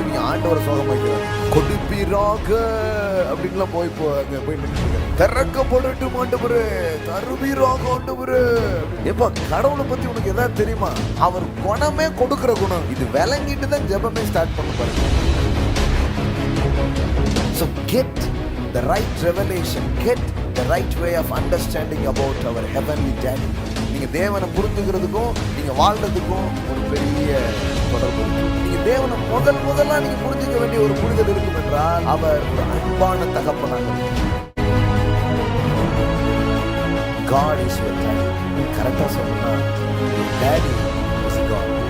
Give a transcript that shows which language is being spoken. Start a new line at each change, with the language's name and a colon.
Tamil: ஆண்டவரை சோகம் வைக்கிறார், கொடுப்பீராக அப்படின்லாம் போய் திறக்கப்படட்டும் ஆண்டவரே, தருவீராக ஆண்டவரே. எப்ப கடவுளை பத்தி உனக்கு எதாவது தெரியுமா? அவர் குணமே கொடுக்கிற குணம். இது விளங்கிட்டு தான் ஜெபமே ஸ்டார்ட் பண்ண பாருங்க.
English: So get the right revelation, get the right way of understanding about our heavenly daddy.
Tamil: நீங்க தேவனை புரிஞ்சுக்கிறதுக்கும் நீங்க வாழ்றதுக்கும் ஒரு பெரிய தொடர்பு இருக்கு. நீங்க தேவனை முதல்ல நீங்க புரிஞ்சுக்க வேண்டிய ஒரு புரிதல் இருக்கும் என்றால் அவர் ஒரு அன்பான தகப்பனாக.
English: God is your daddy.
Tamil: கரெக்டா சொன்னா
English: daddy is God.